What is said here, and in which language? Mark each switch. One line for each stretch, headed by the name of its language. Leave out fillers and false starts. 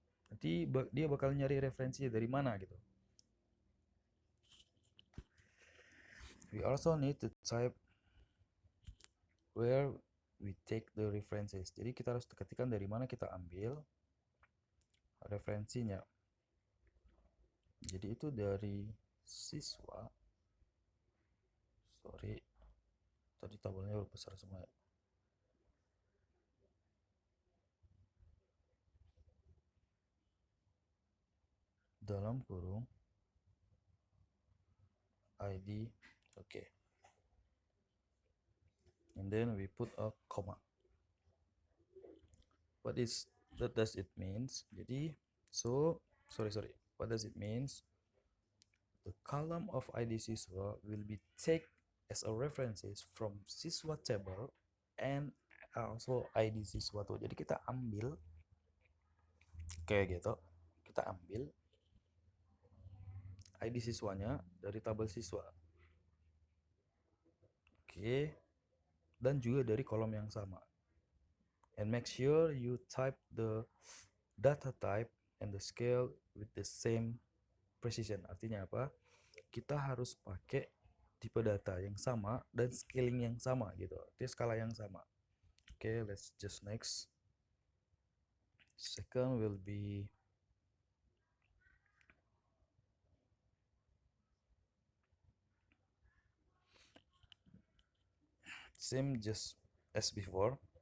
Indonesian: Nanti dia bakal nyari referensi dari mana gitu.
English: We also need to type where we take the references.
Indonesian: Jadi kita harus ketikkan dari mana kita ambil referensinya. Jadi itu dari siswa. Sorry, tadi tabelnya udah besar semua ya. Dalam kurung ID, okay.
English: And then we put a comma. What does it means? Jadi, so sorry. What does it means? The column of ID siswa will be taken as a references from siswa table and also ID siswa tuh.
Indonesian: Jadi kita ambil kayak gitu. Kita ambil ID siswanya dari tabel siswa. Oke. Dan juga dari kolom yang sama.
English: And make sure you type the data type and the scale with the same precision.
Indonesian: Artinya apa? Kita harus pakai tipe data yang sama dan scaling yang sama gitu. Artinya skala yang sama.
English: Okay, let's just next. Second will be same just as before.